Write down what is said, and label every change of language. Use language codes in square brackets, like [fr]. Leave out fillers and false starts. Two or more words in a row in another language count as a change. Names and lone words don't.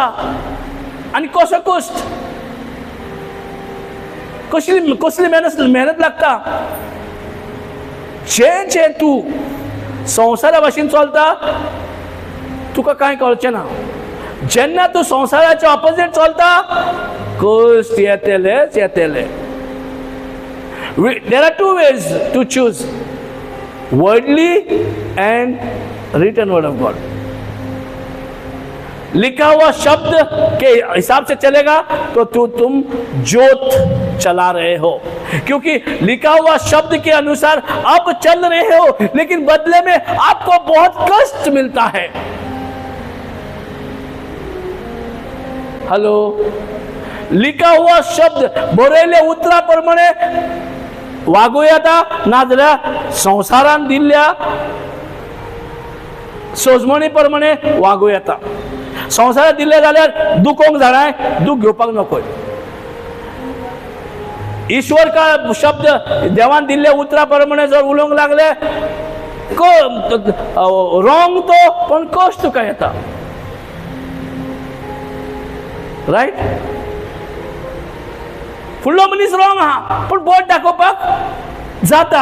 [kok] आनी कसो कश्ट? कसली मेहनत लागता? जे तू संवसारा भाशेन चलता तुका कांय कळचें ना। जेन्ना तू संवसाराचे ऑपोजिट चलता, कश्ट येतलेच येतले। [en] There are two ways to choose, worldly and written word of God. [hi] लिखा हुआ शब्द के हिसाब से चलेगा तो तुम जोत चला रहे हो, क्योंकि लिखा हुआ शब्द के अनुसार आप चल रहे हो, लेकिन बदले में आपको बहुत कष्ट मिलता है। [kok] हेलो, [hi] लिखा हुआ शब्द [kok] बरयले उतरा प्रमाणे वागूं येता नाजाल्यार संवसारान दिल्ल्या सोजमणी प्रमाणे वागूं येता. संवसारात दिले जाल्यार दुखोंक जाणाय, दूख घेवपाक नकोय. [hi] ईश्वर का शब्द [kok] देवान दिल्ले उतरा प्रमाणे जर उलोवंक लागले रॉंग तो पण कश्ट तुका येता. रायट. फुडलो मनीस रॉंग आहा पण बोट दाखोवपाक जाता.